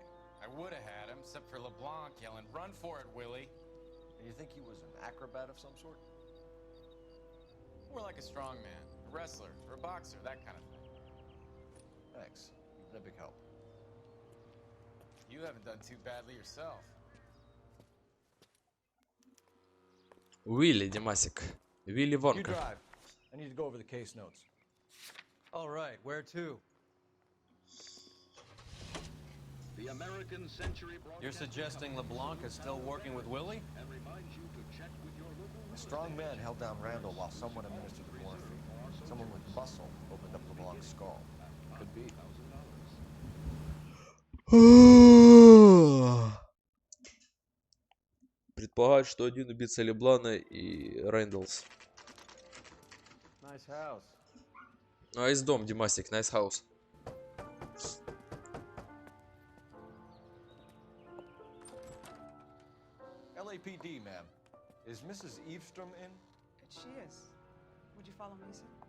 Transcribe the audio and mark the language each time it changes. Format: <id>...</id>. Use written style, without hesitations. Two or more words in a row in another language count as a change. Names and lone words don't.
<en>I would have had him, except for LeBlanc yelling, "Run for it, Willie!" And you think he was an acrobat of some sort? More like a strongman, a wrestler, or a boxer, that kind of thing. Thanks. You've been a big help. You haven't done too badly yourself. Уилли, Димасик. Вилли You Вонка. drive. I need to go over the case notes. All right, where to? The American Century You're suggesting LeBlanc is still working with Willie? and reminds you to check with your local. A strong man held down Randall while someone administered the morphine. Someone with muscle opened up LeBlanc's skull. Could be.</en> <ru>Предполагают, что один убийца Леблана и Рэндаллс.</ru> <en>Nice house.</en> <ru>Nice дом, Димасик,</ru> <en>nice house. LAPD, ma'am. Is Mrs. Eavestrom in? She is. Would you follow me, sir?</en>